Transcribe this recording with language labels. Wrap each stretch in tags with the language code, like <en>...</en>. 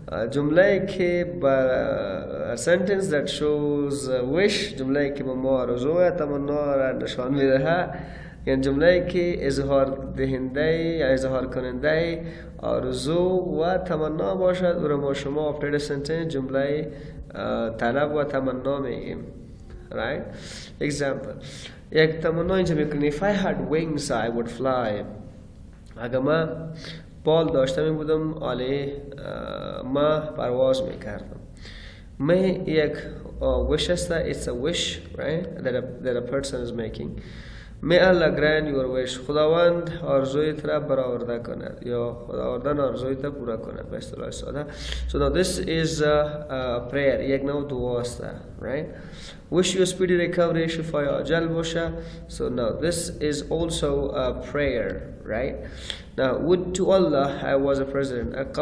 <fa>جمله که</fa> <en>a sentence that shows wish،</en> <fa>جمله که به ما آرزو و تمنا را نشان میدهد، یعنی جمله که اظهار دهنده یا اظهار کننده آرزو و تمنا باشد، او را ما شما obtative sentence جمله طلب و تمنا میگیم.</fa> <en>Right? Example.</en> <fa>یک تمنا اینجا میکنی</fa> <en>if I had wings I would fly.</en> <fa>اگر من بال داشته می بودم عالی ما پرواز میکردم. می یک wish است.</fa> <en>It's a wish, right? That a person is making. May Allah grant your wish.</en> <fa>خداوند آرزویت را برآورده کند یا خداوند آرزویت را پورا کند به اصطلاح ساده.</fa> <en>So now this is a prayer.</en> <fa>یک نوع دعا است.</fa> <en>Right? Wish you a speedy recovery.</en> <fa>شفای عاجل باشه.</fa> <en>So now this is also a prayer. Right? Now would to Allah I was a president.</en>